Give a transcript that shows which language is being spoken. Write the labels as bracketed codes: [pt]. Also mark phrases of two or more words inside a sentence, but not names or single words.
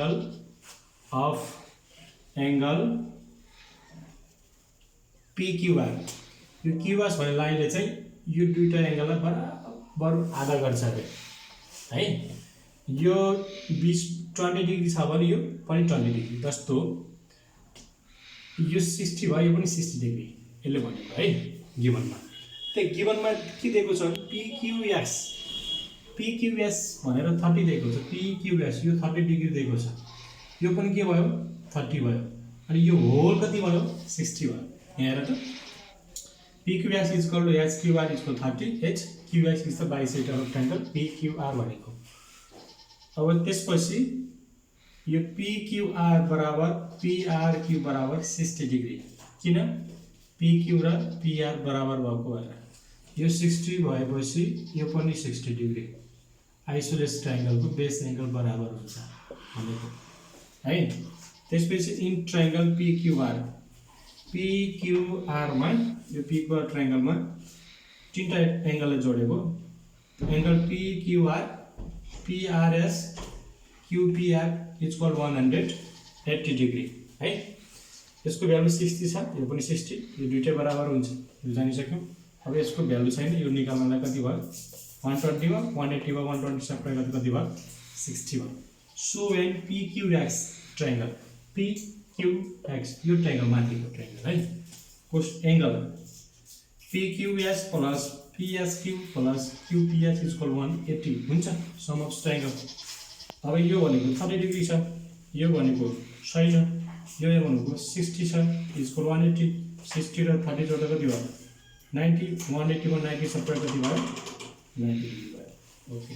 [ne] एंगल pqr यो qs भन्ने लाइनले चाहिँ यो दुईटा एंगललाई बराबर आधा गर्छ अरे है यो 20 डिग्री छ भने यो पनि 20 डिग्री जस्तो यो 60 भयो यो पनि 60 डिग्री यसले भनेको है गिवनमा त्यही गिवनमा के दिएको छ pqs भनेर 30 दिएको छ pqs यो 30 डिग्री दिएको छ यो पनि के भयो 30 भयो अनि यो होल कति भयो 60 भयो यहाँ हेर त pqs [en] equal to hqr equal 30 hqs is the bisector of triangle pqr [ne] भनेको अब त्यसपछि यो pqr बराबर prq बराबर 60 डिग्री किन pq र pr बराबर भएको भएर यो 60 भएपछि यो पनि 60 डिग्री [en] isosceles triangleको [ne] बेस एंगल बराबर हुन्छ भनेको है। त्यसपछि [en] in triangle pqr [ne] मा यो pqr ट्रायंगलमा तीनटा एंगललाई जोडेको एंगल pqr PRS QPR [en] equal 180 degree [ne] है यसको भ्यालु 60 छ यो पनि 60 यो दुईटै बराबर हुन्छ यो जानिसक्यौ अब यसको भ्यालु छैन यो निकाल्नलाई कति भयो 120 भयो 180 भयो 120 सबै कति भयो 60 भयो [en] so when PQX triangle PQX [ne] यो ट्रायंगल माथिको ट्रायंगल है कोस एंगल PQS [en] plus PSQ plus QPS equal 180 [ne] हुन्छ [en] sum of triangle [ne] अब यो भनेको 30 डिग्री छ यो भनेको छैन यो भनेको 60 छ इक्वल 180 60 र 30 जोड्दा कति भयो 90 180 मा 90 सबै कति भयो 90 डिग्री भयो ओके।